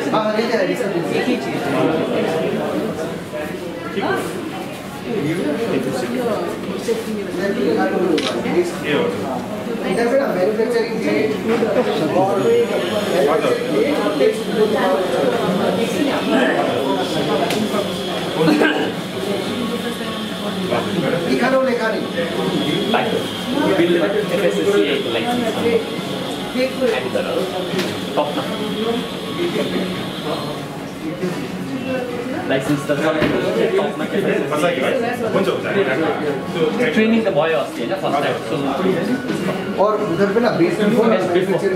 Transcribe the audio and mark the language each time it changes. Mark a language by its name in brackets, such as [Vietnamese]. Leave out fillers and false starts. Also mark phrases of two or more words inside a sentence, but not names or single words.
[Hindi] हाँ देते हैं रिसीप्ट देते हैं इधर पे ना मैन्युफैक्चरिंग लिखा लो लिखा नहीं [Nepali] बिल FSSAI लाइसेंस टपमा लाइसेन्स त टपमा ट्रेनिङ त भयो अस्ति होइन [English] first time [Hindi] और उधर पे ना [English] best before manufacturing